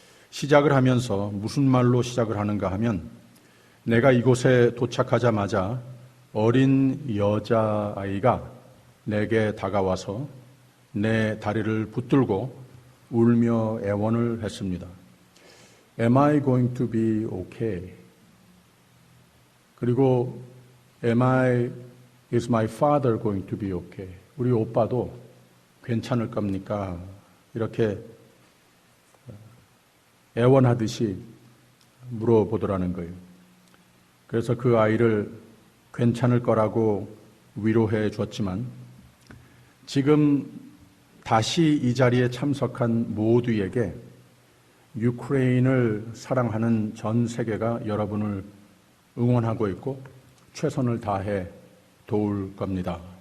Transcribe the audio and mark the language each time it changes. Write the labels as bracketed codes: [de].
[ko] 시작을 하면서 무슨 말로 시작을 하는가 하면 내가 이곳에 도착하자마자 어린 여자아이가 내게 다가와서 내 다리를 붙들고 울며 애원을 했습니다. [en] Am I going to be okay? 그리고 Is my father going to be okay? [ko] 우리 오빠도 괜찮을 겁니까? 이렇게 애원하듯이 물어보더라는 거예요. 그래서 그 아이를 괜찮을 거라고 위로해 줬지만 지금 다시 이 자리에 참석한 모두에게 유크레인을 사랑하는 전 세계가 여러분을 응원하고 있고 최선을 다해 도울 겁니다.